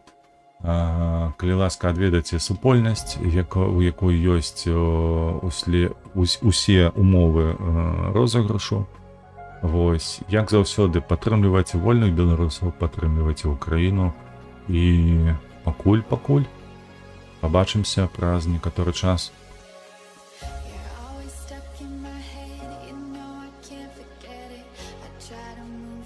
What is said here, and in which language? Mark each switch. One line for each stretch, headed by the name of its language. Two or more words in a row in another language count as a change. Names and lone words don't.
Belarusian: Калі ласка, адведайце супольнасць, у якой ёсць усе умовы розыгрышу. Вось, як заўсёды, падтрымлівайце вольных беларусаў, падтрымлівайце Украіну. І пакуль. Пабачымся праз некаторы час.
English: You're always stuck in my head, you know I can't forget it. I try to move